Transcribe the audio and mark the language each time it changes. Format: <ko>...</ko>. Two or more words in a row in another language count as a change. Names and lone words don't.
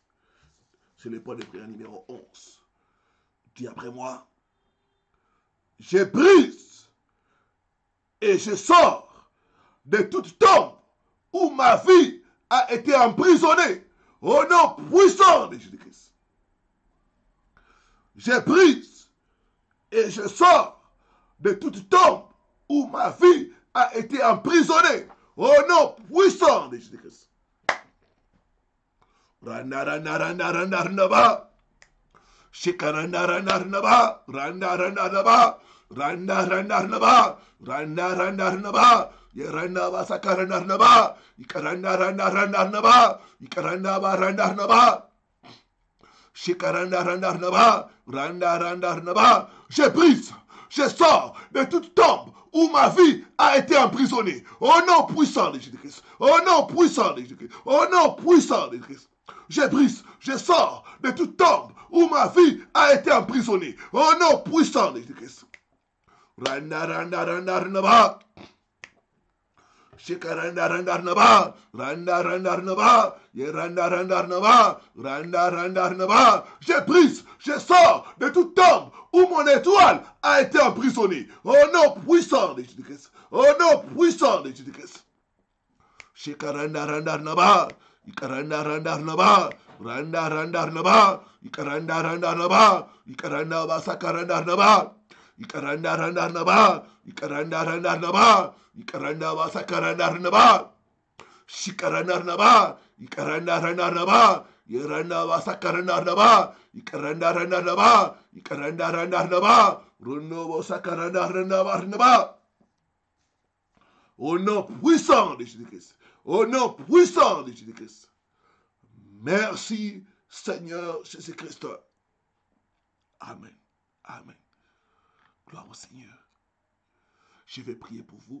<fr>C'est le point de prière numéro 11. Dis après moi, je brise et je sors de toute tombe où ma vie a été emprisonnée au nom puissant de Jésus-Christ. Je brise et je sors de toute tombe où ma vie a été emprisonnée au nom puissant de Jésus-Christ. Randa, randa, randa, randa, randa, ba. Shikaranda, randa, randa, ba. Randa, randa, randa, ba. Randa randa naba. Randa randa naba. Yeranda ba sakaranda naba. Ikaranda randa randa naba. Ikaranda ba randa naba. Shikaranda randa naba. Randa randa naba. Je brise. Je sors de toute tombe où ma vie a été emprisonnée. Au nom puissant de Jésus-Christ. Au nom puissant de Jésus-Christ. Au nom puissant de Jésus-Christ. Je brise, je sors de toute tombe où ma vie a été emprisonnée. Au nom puissant de Jésus-Christ. Randa randa randa randa. Shikaranda randa randa. Randa randa randa. Randa randa randa. Randa randa randa. Je brise, je sors de toute tombe où mon étoile a été emprisonnée. Au nom puissant de Jésus-Christ. Au nom puissant de Jésus-Christ. Shikaranda randa randa. Ikaranda randa randa. Randa randa randa. Ikaranda randa randa. Ikaranda basakaranda randa. Ikaranda randa randa. Ikaranda randa randa. Ikaranda basakaranda randa. Shikaranda randa. Ikaranda randa randa. Yeranda basakaranda randa. Ikaranda randa randa. Ikaranda randa randa. Runo basakaranda randa. Au nom puissant de Jésus-Christ. Au nom puissant de Jésus-Christ. Merci Seigneur Jésus-Christ. Amen. Amen. Gloire au Seigneur. Je vais prier pour vous.</fr>